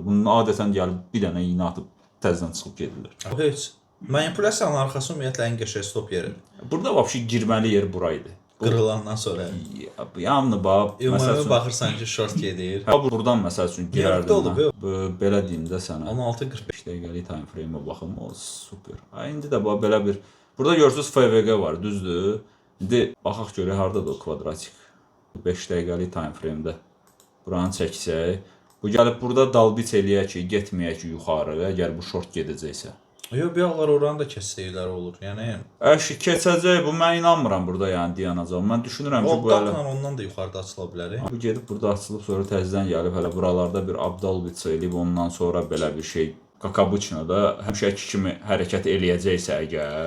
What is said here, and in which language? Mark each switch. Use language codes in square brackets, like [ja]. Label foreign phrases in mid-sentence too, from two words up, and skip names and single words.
[az] Bunun adətən gəlib bir dənə iynə atıb təzədən çıxıb gedirlər. Heç. Manipulyasiyanın arxası ümumiyyətlə ən qəşəng stop yeridir. Burada vəbşi girməli yer buraydı. Qırılandan sonra. Yanını bax, məsəl üçün baxırsan ki, short gedir. Buradan məsəl üçün girərdim. Belə deyim də sənə. 16:45 dəqiqəlik [en] time frame- [az] ə baxım, o super. İndi də bax belə bir burada görürsüz FVG var, düzdür? İndi baxaq görək hardadır o kvadratik. 5 dəqiqəlik [en] time frame- [az] də buranı çəksək, bu gəlib burada dalbiç eləyək ki, getməyək ki yuxarı, əgər bu short gedəcəksə. Yox, bir ağlar oranı da kəssəklər olur. Yəni keçəcək, bu mən inanmıram burada yəni dayanacaq. Mən düşünürəm ki, bu hələ ondan da yuxarıda açıla bilər. Bu gedib burada açılıb sonra təzədən gəlib hələ buralarda bir abdalbiç eləyib ondan sonra belə bir şey Kakabıçinoda həmişəki kimi hərəkət eləyəcəksə əgər.